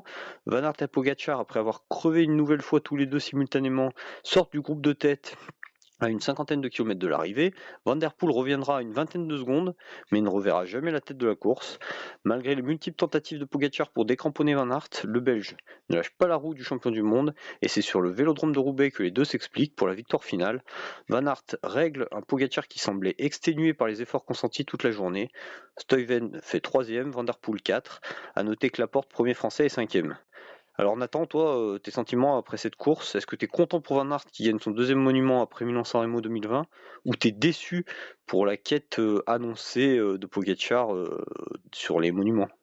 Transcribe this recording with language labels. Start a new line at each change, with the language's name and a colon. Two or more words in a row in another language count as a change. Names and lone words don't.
French: Van Aert et Pogacar, après avoir crevé une nouvelle fois tous les deux simultanément, sortent du groupe de tête à une cinquantaine de kilomètres de l'arrivée. Van Der Poel reviendra à une vingtaine de secondes, mais ne reverra jamais la tête de la course. Malgré les multiples tentatives de Pogacar pour décramponner Van Aert, le Belge ne lâche pas la roue du champion du monde, et c'est sur le vélodrome de Roubaix que les deux s'expliquent pour la victoire finale. Van Aert règle un Pogacar qui semblait exténué par les efforts consentis toute la journée. Stuyven fait 3ème, Van Der Poel 4. À noter que Laporte, premier français, est 5ème. Alors Nathan, toi, tes sentiments après cette course, est-ce que tu es content pour Van Aert qui gagne son deuxième monument après Milan-San Remo 2020 ou tu es déçu pour la quête annoncée de Pogacar sur les monuments?